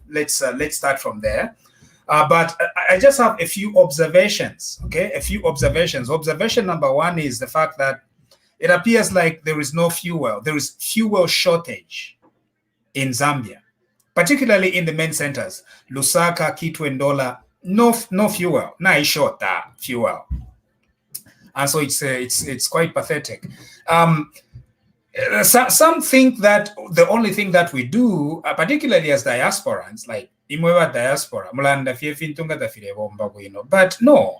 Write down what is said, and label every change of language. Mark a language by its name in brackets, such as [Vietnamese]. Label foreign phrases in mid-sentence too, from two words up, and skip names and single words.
[English] Let's start from there. But I just have a few observations. Okay, a few observations. Observation number one is the fact that it appears like there is no fuel. There is fuel shortage in Zambia, particularly in the main centers. Lusaka, Kitwe, Ndola, no fuel. Na short fuel. And so it's quite pathetic. Some think that the only thing that we do, particularly as diasporans, like imwewa diaspora, but no.